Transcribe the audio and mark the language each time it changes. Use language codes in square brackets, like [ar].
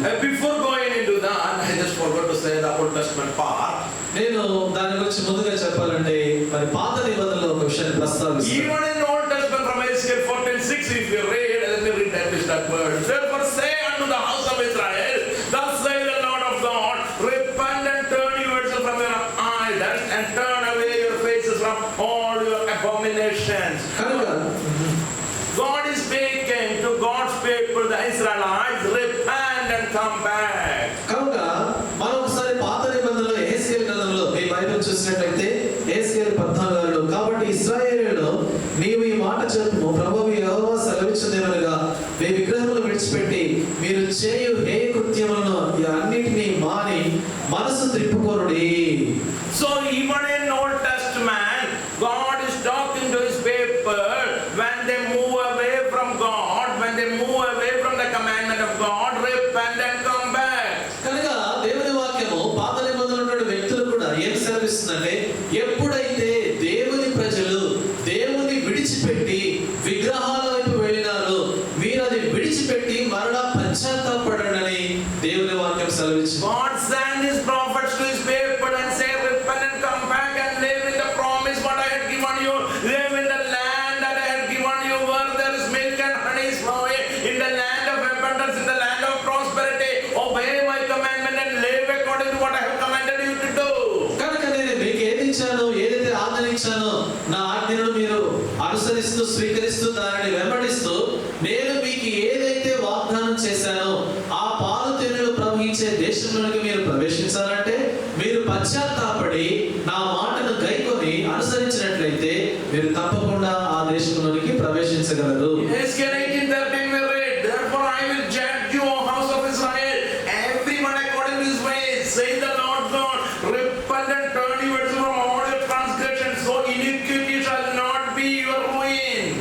[en] Before going into that, I just forgot to say the Old Testament part. [te] నేను దాని గురించి ముందుగా చెప్పాలంటే మరి పాత నిబంధనలో ఒక విషయాన్ని ప్రస్తావిస్తాను. [en] Even in Old Testament from Ezekiel 14:6, if you read, let me read that word. Therefore say unto the house of Israel, thus says the Lord of God, repent and turn yourselves from your idols and turn away your faces from all your abominations. [te] కనుక [en] God is speaking to God's people, the Israelites, repent and come back. [te] కనుక మనం ఒకసారి పాత నిబంధనలో ఎహెజ్కేలు గ్రంథంలో మీ Bible చూసినట్లయితే యేసయ్య 14 కాబట్టి ఇశ్రాయేలులో నీవు ఈ మాట చెప్పుము, ప్రభువు యెహోవా సెలవిచ్చుదేమనగా, మీ విగ్రహములు విడిచిపెట్టి మీరు చేయు హేయ కృత్యములను అన్నిటినీ మాని మనసు త్రిప్పుకొనుడి. [en] So even in Old Testament, God is talking to his people when they move away from God, when they move away from the commandment of God, repent and come back. [te] కనుక దేవుని వాక్యము పాత నిబంధనలో ఉన్న వ్యక్తులు కూడా ఏం సెలవిస్తుందంటే, ఎప్పుడైతే దేవుని ప్రజలు దేవుని విడిచిపెట్టి విగ్రహాల వైపు వెళ్ళినారో మీరు అది విడిచిపెట్టి మరలా పశ్చాత్తాపడండి దేవుని వాక్యం సెలవిస్తుంది. [en] God sent his prophets to his people and say, repent and come back and live in the promise what I had given you, live in the land that I had given you, where there is milk and honey is flowing, in the land of abundance, in the land of prosperity. Obey my commandment and live according to what I have commanded you to do. [te] కనుక నేను మీకు ఏది ఇచ్చానో, ఏదైతే ఆజ్ఞనిచ్చానో నా ఆజ్ఞను మీరు అనుసరిస్తూ స్వీకరిస్తూ దానిని వెంబడిస్తూ నేను మీకు ఏదైతే వాగ్దానం చేశానో ఆ పాలు తేనెలు ప్రవహించే దేశంలోకి మీరు ప్రవేశించాలంటే మీరు పశ్చాత్తాపడి నా మాటను గైకొని అనుసరించినట్లయితే మీరు తప్పకుండా ఆ దేశంలోనికి ప్రవేశించగలరు. [en] Ezekiel 18:13 we read, therefore I will judge you, O house of Israel, everyone according to his ways, say the Lord God, repent and turn yourselves from all your transgressions, so iniquity shall not be your ruin.